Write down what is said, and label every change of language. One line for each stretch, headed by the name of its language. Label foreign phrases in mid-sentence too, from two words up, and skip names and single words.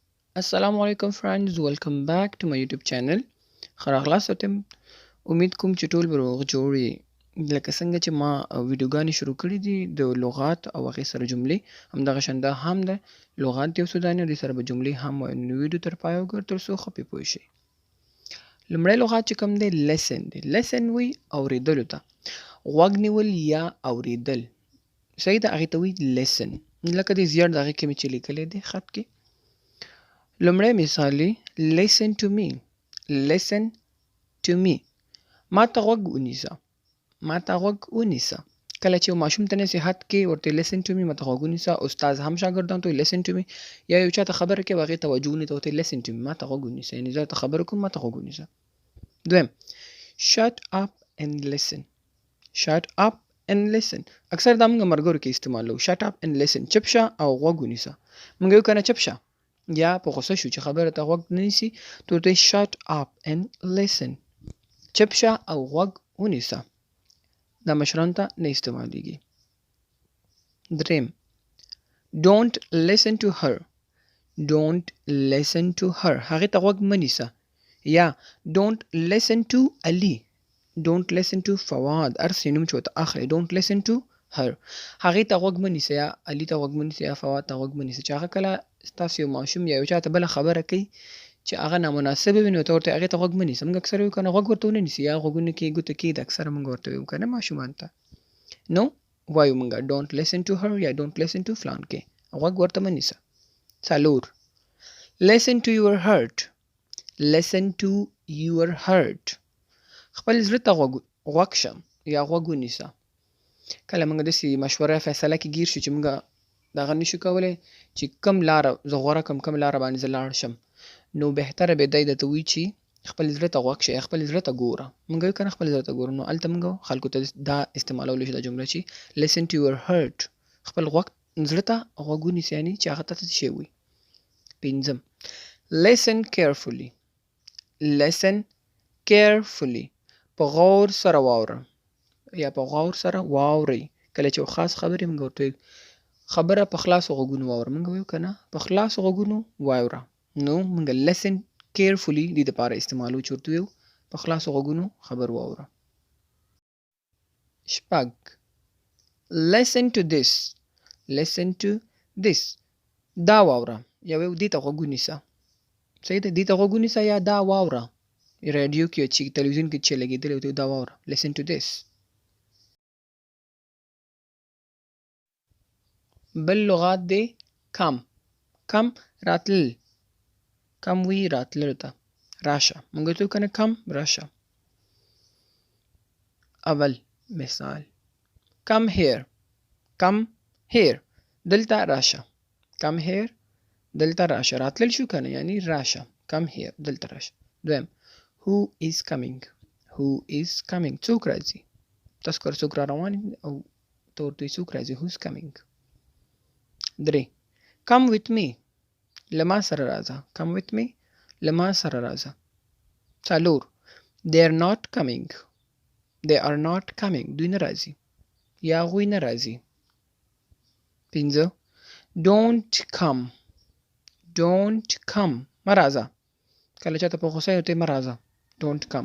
Arabic: السلام علیکم
English: friends, welcome back to my YouTube channel.
Pashto: خراغلاستم امید کوم چې ټول به روغ جوړ یې. لکه څنګه چې ما ویډیوګانې شروع کړي دي د لغات او هغې سره جملې، همدغه شان دا هم ده لغات دي او سوداني او دې سره به جملې هم وایو. نو ویډیو تر پایه وګوره تر څو ښه پې پوه شئ. لومړی لغات چې کوم دی لیسن دی. لیسن وایي اورېدلو ته، غوږ نیول یا اورېدل. صحیح ده، هغې ته وایي لیسن. لکه دې زیړ د هغې کې مې چې لیکلی دی خط کې. لومړی مثال دی
English: listen to me. listen to me.
Pashto: ما ته غوږ ونیسه. ما ته غوږ ونیسه. کله چې یو ماشوم ته نصیحت کې ورته
English: listen to me،
Pashto: ما ته غوږ ونیسه. استاد هم شاګردانو ته
English: listen to me.
Pashto: یا یو چا ته خبره کوي هغې توجه ونیته ورته
English: listen to me،
Pashto: ما ته غوږ ونیسه. یعنې زه ته خبره کوم، ما ته غوږ ونیسه. دویم
English: shut up and listen. shut up and listen.
Pashto: اکثر دا موږ ملګرو کې استعمالوو.
English: shut up and listen.
Pashto: چپ شه او غوږ ونیسه. موږ یو کنه چپ شه یا په غوسه شو چې خبره ته غوږ نه نیسي، ته ورته
English: shut up and listen.
Pashto: چپ شه او غوږ ونیسه. دا مشرانو ته نه استعمالیږي. دریم
English: don't listen to her. don't listen to her.
Pashto: هغې ته غوږ مه نیسه.
English: یا don't listen to Ali. don't listen to فواد.
Pashto: هر څه نوم چې ورته اخلئ
English: don't listen to her.
Pashto: هغې ته غوږ مه نیسه، یا علي ته غوږ مه نیسه، یا فواد ته غوږ مه نیسه. چې هغه کله ستاسو یو ماشوم یا یو چا ته بله خبره کوي چې هغه نامناسبه وي، نو ته ورته هغې ته غوږ مه نیسه. موږ اکثر وایو که نه غوږ ورته ونه نیسي، یا غوږونه کې ګوته کېږده. اکثره موږ ورته وایو که نه ماشومانو ته. نو وایو موږ
English: don't listen to her
Pashto: یا
English: don't listen to
Pashto: فلان کې. غوږ ورته مه نیسه. څلور
English: listen to your heart. listen to your heart.
Pashto: خپل زړه ته غوږ شه یا غوږ ونیسه. کله موږ داسې مشوره فیصله کې ګیر شو چې موږ دغه نشو کولی چې کوم لاره زه غوره کړم، کوم لاره باندې زه لاړ شم، نو بهتره به دی درته وایي چې خپل زړه ته غوږ شه یا خپل زړه ته ګوره. موږ وایو که نه خپل زړه ته ګوره. نو هلته موږ خلکو ته دا استعمالولی شو دا جمله چې
English: listen to your heart.
Pashto: خپل زړه ته غوږ ونیسه، یعنې چې هغه ته څه شی وایي. پنځم
English: listen carefully. listen carefully.
Pashto: په غور سره واوره یا په غور سره واورئ. کله چې یو خاص خبرې موږ ورته وایو خبره په خلاصو غوږونو واوره. موږ وایو که نه په خلاصو غوږونو واوره. نو موږ
English: listen carefully
Pashto: دې دپاره استعمالوو چې ورته وایو په خلاصو غوږونو خبر واوره. شپږ
English: listen to this. listen to this.
Pashto: دا واوره یا وایو دې ته غوږ ونیسه. صحیح ده، دې ته غوږ ونیسه یا دا واوره. رادیو کې چې تلویزیون کې چې لګېدلی ورته دا واوره.
English: listen to this.
Pashto: بل لغات دی کم. کم راتلل. کم وی راتلل ته راشه. موږ ورته وایو که نه کم راشه. اول مثال
English: come here. come here.
Pashto: دلته راشه.
English: come here.
Pashto: دلته راشه. راتلل شو که نه، یعنی راشه.
English: come here.
Pashto: دلته راشه.
English: دویم who is coming. who is coming.
Pashto: څوک راځي. تاسو که څوک را روان او ته ورته وایي څوک راځي
English: who is coming. درې come with me.
Pashto: له ما سره راځه.
English: come with me.
Pashto: له ما سره راځه. څلور
English: they are not coming. they are not coming.
Pashto: دوی نه راځي یا هغوی نه راځي.
English: پنځه don't come. don't come.
Pashto: مه راځه. کله چاته په غوسه یې ورته مه راځه
English: don't come.